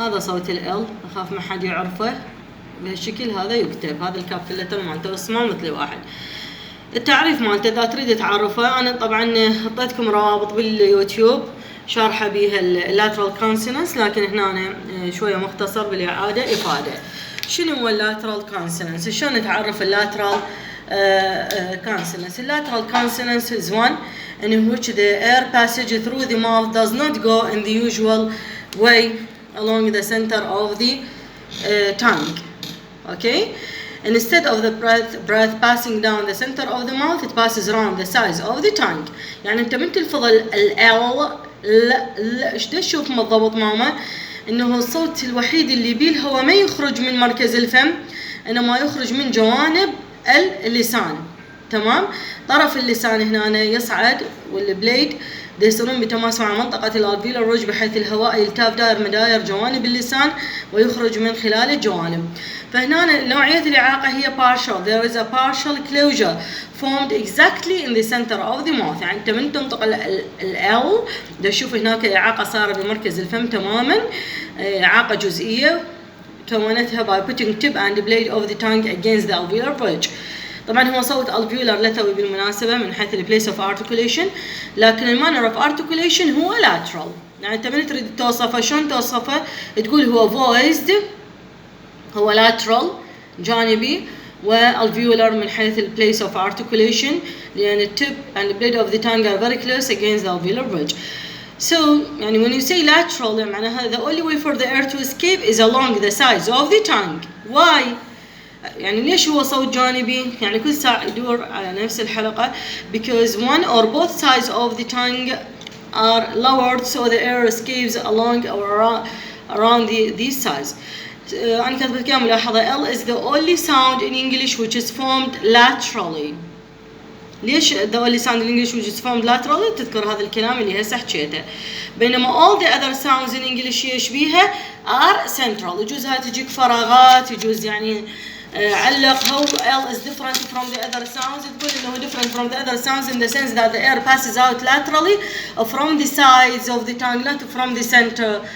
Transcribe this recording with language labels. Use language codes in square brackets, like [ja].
[ar] هذا صوت ال L، أخاف ما حد يعرفه بهالشكل. هذا يكتب، هذا الكابيتال مالته اسمه مثل واحد. التعريف مالته إذا تريد تعرفه، أنا طبعا حطيتكم روابط باليوتيوب شارحة بيها اللاترال كونسونانس، لكن هنا أنا شوية مختصر بالإعادة إفادة. شنو هو اللاترال كونسونانس؟ [en] شلون نتعرف اللاترال كونسونانس؟ اللاترال consonants is one in which the air passage through the mouth does not go in the usual way along the center of the tongue. Okay? Instead of the breath passing down the center of the mouth, it passes around the sides of the tongue. [ar] يعني أنت من تلفظ ال لا ايش تشوف بالضبط ماما؟ انه الصوت الوحيد اللي بيه الهواء ما يخرج من مركز الفم، انما يخرج من جوانب اللسان. تمام؟ طرف اللسان هنا يصعد والبليد يصيرون بتماس مع منطقة الالفيولار روج، بحيث الهواء يلتف دائر مداير جوانب اللسان ويخرج من خلال الجوانب. فهنا نوعية الإعاقة هي partial. [en] There is a partial closure formed exactly in the center of the mouth. [ar] يعني أنت من تنطق ال L تشوف هناك إعاقة صارت بمركز الفم تماما، إعاقة جزئية كونتها [en] by putting tip and blade of the tongue against the alveolar bridge. [ar] طبعا هو صوت alveolar لثوي بالمناسبة من حيث ال place of articulation، لكن ال manner of articulation هو lateral. يعني أنت من تريد توصفه شلون توصفه؟ تقول هو [en] voiced، هو lateral [ar] جانبي، والفيولار من حيث ال [en] place of articulation، لأن the tip and the blade of the tongue are very close against the alveolar bridge. So يعني when you say lateral معناها the only way for the air to escape is along the sides of the tongue. Why؟ [ar] يعني ليش هو صوت جانبي؟ يعني كل ساعة يدور على نفس الحلقة [en] because one or both sides of the tongue are lowered so the air escapes along or around these sides. [ar] أنا كاتبة لك ملاحظة [en] L is the only sound in English which is formed laterally. ليش the only sound in English which is formed laterally؟ [ar] تذكر هذا الكلام اللي هسه حكيته. [en] بينما all the other sounds in English يشبيها are central. [ar] يجوز هاي تجيك فراغات، يجوز يعني علق. [en] How L is different from the other sounds؟ [ar] تقول إنه [en] different from the other sounds in the sense that the air passes out laterally from the sides of the tongue, not from the center.